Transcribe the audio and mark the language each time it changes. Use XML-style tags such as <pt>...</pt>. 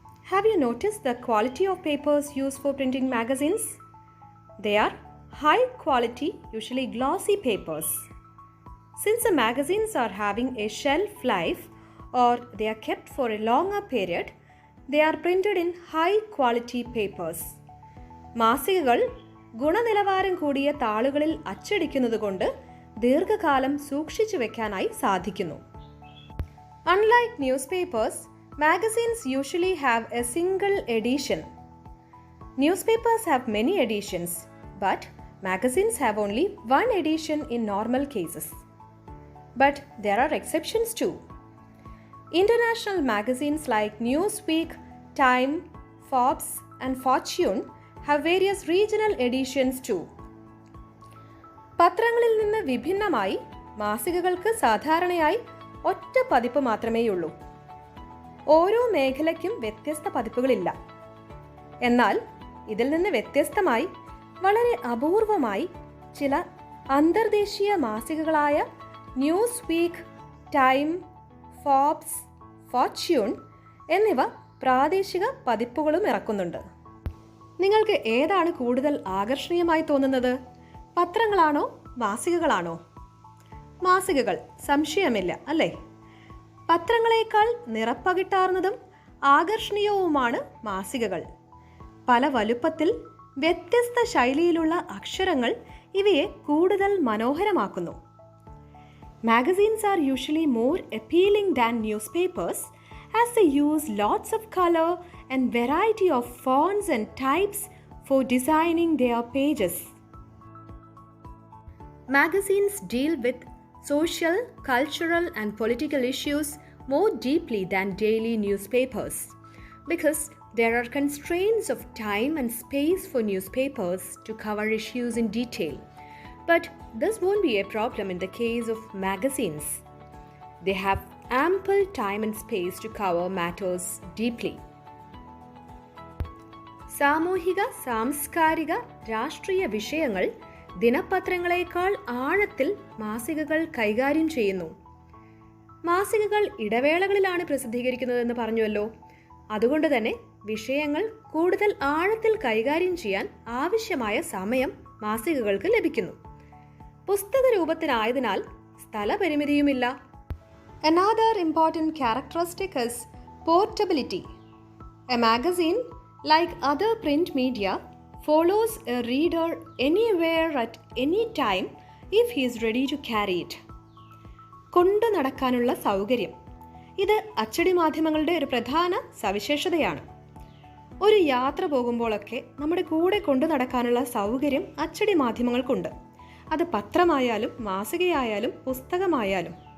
<en>Have you noticed the quality of papers used for printing magazines? They are high quality, usually glossy papers. Since the magazines are having a shelf life or they are kept for a longer period, they are printed in high quality papers.</en> <ml>മാസികകൾ ഗുണനിലവാരം കൂടിയ താളുകളിൽ അച്ചടിക്കുന്നതുകൊണ്ട് ദീർഘകാലം സൂക്ഷിച്ചു വെക്കാനായി സാധിക്കുന്നു.</ml> <en>Unlike newspapers, magazines usually have a single edition. Newspapers have many editions, but magazines have only one edition in normal cases. But there are exceptions too. International magazines like Newsweek, Time, Forbes, and Fortune have various regional editions too.</en> <ml>പത്രങ്ങളിൽ നിന്ന് വിഭിന്നമായി മാസികകൾക്ക് സാധാരണയായി ഒറ്റ പതിപ്പ് മാത്രമേയുള്ളൂ. ഓരോ മേഖലയ്ക്കും വ്യത്യസ്ത പതിപ്പുകളില്ല. എന്നാൽ ഇതിൽ നിന്ന് വ്യത്യസ്തമായി വളരെ അപൂർവമായി ചില അന്തർദേശീയ മാസികകളായ news week, time, Forbes, Fortune എന്നിവ പ്രാദേശിക പതിപ്പുകളും ഇറക്കുന്നുണ്ട്. നിങ്ങൾക്ക് ഏതാണ് കൂടുതൽ ആകർഷണീയമായി തോന്നുന്നത്? പത്രങ്ങളാണോ മാസികകളാണോ? മാസികകൾ, സംശയമില്ല അല്ലേ? പത്രങ്ങളെക്കാൾ നിറപ്പകിട്ടാർന്നതും ആകർഷണീയവുമാണ് മാസികകൾ. പല വലുപ്പത്തിൽ വ്യത്യസ്ത ശൈലിയിലുള്ള അക്ഷരങ്ങൾ ഇവയെ കൂടുതൽ മനോഹരമാക്കുന്നു.</ml> <en>Magazines are usually more appealing than newspapers as they use lots of color and variety of fonts and types for designing their pages. Magazines deal with social, cultural and political issues more deeply than daily newspapers because there are constraints of time and space for newspapers to cover issues in detail. But this won't be a problem in the case of magazines. They have ample time and space to cover matters deeply.</en> <ml>സാമൂഹിക, സാംസ്കാരിക, രാഷ്ട്രീയ വിഷയങ്ങൾ ദിനപത്രങ്ങളെക്കാൾ ആഴത്തിൽ മാസികകൾ കൈകാര്യം ചെയ്യുന്നു. മാസികകൾ ഇടവേളകളിലാണ് പ്രസിദ്ധീകരിക്കുന്നതെന്ന് പറഞ്ഞുവല്ലോ. അതുകൊണ്ട് തന്നെ വിഷയങ്ങൾ കൂടുതൽ ആഴത്തിൽ കൈകാര്യം ചെയ്യാൻ ആവശ്യമായ സമയം മാസികകൾക്ക് ലഭിക്കുന്നു. പുസ്തക രൂപത്തിനായതിനാൽ സ്ഥലപരിമിതിയുമില്ല.</ml> <en>Another important characteristic is portability. A magazine, like other print media, follows a reader anywhere at any time if he is ready to carry it.</en> <ml>കൊണ്ടു നടക്കാനുള്ള സൗകര്യം, ഇത് അച്ചടി മാധ്യമങ്ങളുടെ ഒരു പ്രധാന സവിശേഷതയാണ്. ഒരു യാത്ര പോകുമ്പോഴൊക്കെ നമ്മുടെ കൂടെ കൊണ്ടു നടക്കാനുള്ള സൗകര്യം അച്ചടി മാധ്യമങ്ങൾക്കുണ്ട്. അത് പത്രമായാലും മാസികയായാലും പുസ്തകമായാലും.</ml>